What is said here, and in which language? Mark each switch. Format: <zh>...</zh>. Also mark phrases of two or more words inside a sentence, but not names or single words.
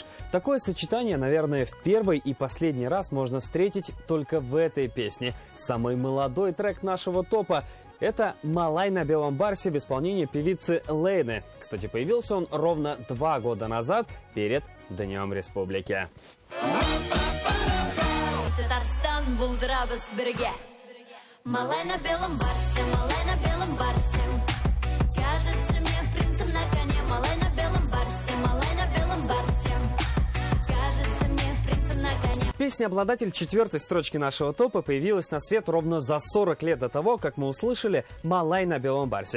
<ru>Такое сочетание, наверное, в первый и последний раз можно встретить только в этой песне. Самый молодой трек нашего топа – это «Малай на белом барсе» в исполнении певицы Лейны. Кстати, появился он ровно 2 года назад, перед Днем Республики. Татарстан, булдрабас, береге. Малай на белом барсе, малай на белом барсе. Кажется мне принцем на коне, малай на белом барсе, малай на белом барсе. Кажется мне принцем на коне. Песня «Обладатель» 4-й строчки нашего топа появилась на свет ровно за 40 лет до того, как мы услышали «Малай на белом барсе».</ru>